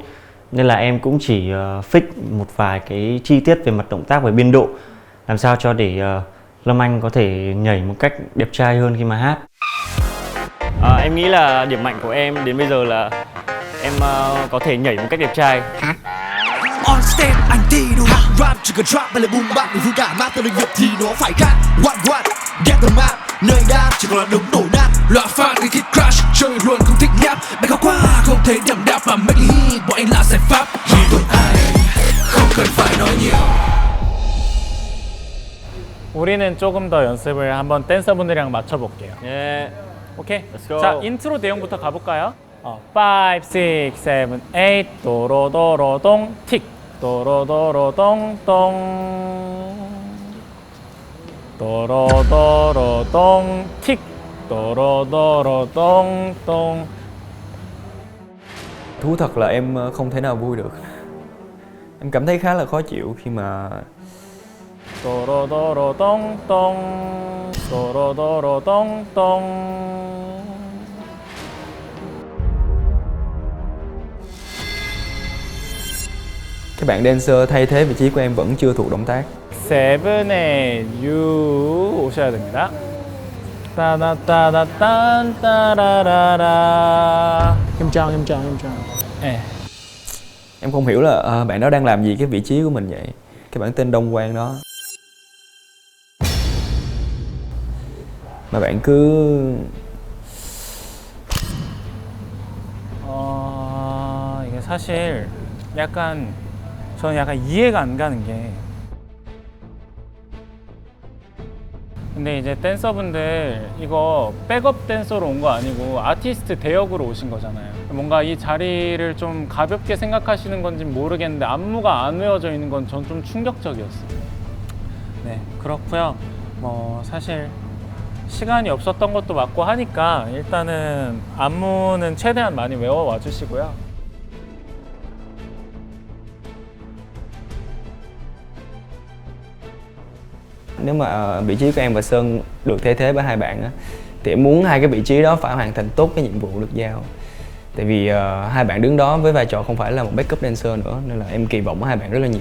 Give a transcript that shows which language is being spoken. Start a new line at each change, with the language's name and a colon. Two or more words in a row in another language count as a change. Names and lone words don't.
Vietnamese: Nên là em cũng chỉ fix một vài cái chi tiết về mặt động tác và biên độ, làm sao cho để Lâm Anh có thể nhảy một cách đẹp trai hơn khi mà hát. Em nghĩ là điểm mạnh của em đến bây giờ là em có thể nhảy một cách đẹp trai.
English: On stage
Vietnamese: anh đi đâu rap chỉ cần trap hay là
English: boom bap
Vietnamese: để vui cả mát tới việc thì nó phải khác.
English: What get the map
Vietnamese: nơi đáp chỉ còn là đống đổ nát. Loại fan cái
English: kid crash
Vietnamese: chơi luôn không thích nháp. Bài khóc quá không thể đậm đạp mà
English: make hit
Vietnamese: bọn anh là giải pháp. Vì tụi anh không cần phải nói nhiều.
Korean: 우리는 조금 더 연습을 한번 댄서분들이랑 맞춰볼게요. 예. 오케이.
English: Let's go.
Korean: 자, 인트로 내용부터 가볼까요? 5, 6, 7, 8 도로도로동 틱 도로도로동동 도로도로동 틱 도로도로동동.
Vietnamese: Thú thật là em không thể nào vui được. Em cảm thấy khá là khó chịu khi mà
Korean: 도로도로동동 도로도로동동.
Vietnamese: các bạn dancer thay thế vị trí của em vẫn chưa thuộc động tác.
Korean: 세븐의 유 오셔야 됩니다. 따다따다딴 따라라라.
Vietnamese: Em chào.
Korean: 네.
Vietnamese: Em không hiểu là bạn đó đang làm gì cái vị trí của mình vậy. Cái bản tên Đông Quang đó mà bạn cứ
Korean: 이게 사실 저는 약간 이해가 안 가는 게, 근데 이제 댄서분들 이거 백업 댄서로 온 거 아니고 아티스트 대역으로 오신 거잖아요. 뭔가 이 자리를 좀 가볍게 생각하시는 건지 모르겠는데 안무가 안 외워져 있는 건 전 좀 충격적이었어요. 네, 그렇고요. 뭐 사실 시간이 없었던 것도 맞고 하니까 일단은 안무는 최대한 많이 외워와 주시고요.
Vietnamese: Nếu mà vị trí của em và Sơn được thay thế bởi hai bạn á, thì em muốn hai cái vị trí đó phải hoàn thành tốt cái nhiệm vụ được giao. Tại vì hai bạn đứng đó với vai trò không phải là một
English: backup dancer
Vietnamese: nữa, nên là em kỳ vọng ở hai bạn rất là nhiều.